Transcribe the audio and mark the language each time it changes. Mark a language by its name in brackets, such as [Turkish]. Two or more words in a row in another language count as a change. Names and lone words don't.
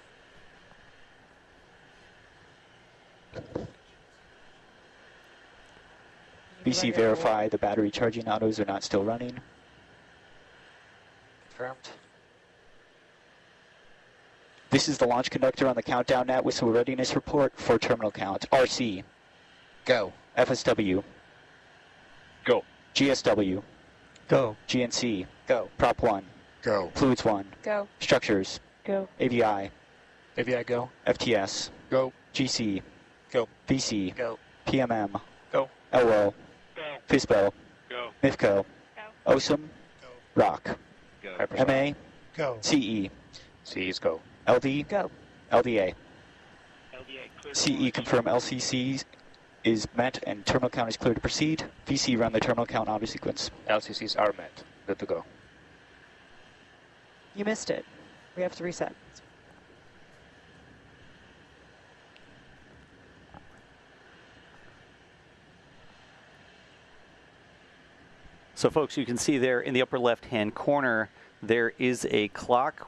[English] VC verify the battery charging autos are not still running. Confirmed. This is the launch conductor on the countdown net whistle readiness report for terminal count. RC. Go. FSW. Go. GSW. Go. GNC. Go. Prop 1. Go. Fluids 1. Go. Structures. Go. AVI. AVI go. FTS. Go. GC. Go. VC. Go. PMM. Go. LO. Go. FISBO. Go. MIFCO. OSM. Go. ROC. Go. MA. Go. CE. C's go. LD. Go. LDA. LDA CE confirm LCC is met and terminal count is clear to proceed. VC run the terminal count auto sequence. LCCs are met. Good to go. You missed it. We have to reset. So folks, you can see there in the upper left-hand corner, there is a clock.